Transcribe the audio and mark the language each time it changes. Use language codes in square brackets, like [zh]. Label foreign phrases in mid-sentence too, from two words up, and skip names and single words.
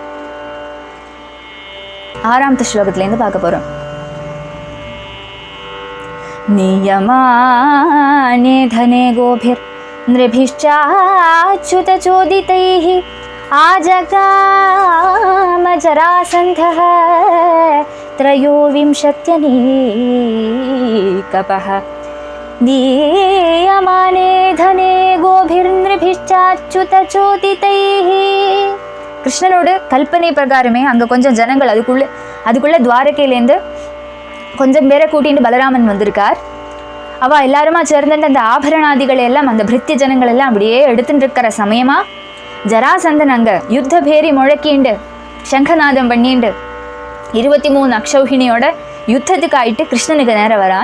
[ta] 6வது ஸ்லோகத்திலேருந்து பார்க்க போகிறோம். [sa] नियमाने धने गोभिर् नृभिश्चाच्युतचोदितैः आजगाम जरासन्धः त्रयोविंशत्यनीकपः दीयमाने धने गोभिर्नृभिश्चाच्युतचोदितैः. [ta] கிருஷ்ணனோட கல்பனை பிரகாரமே அங்கே கொஞ்சம் ஜனங்கள் அதுக்குள்ள துவாரகையிலேருந்து கொஞ்சம் பேரை கூட்டிட்டு பலராமன் வந்திருக்கார். அவள் எல்லாருமா சேர்ந்துட்டு அந்த ஆபரணாதிகளை எல்லாம் அந்த பிரித்திய ஜனங்கள் எல்லாம் அப்படியே எடுத்துட்டு இருக்கிற சமயமா ஜராசந்தன் அங்கே யுத்த பேரி முழக்கிண்டு சங்கநாதம் பண்ணிண்டு 23 அக்ஷௌஹிணியோட யுத்தத்துக்கு ஆயிட்டு கிருஷ்ணனுக்கு நேரம் வரான்.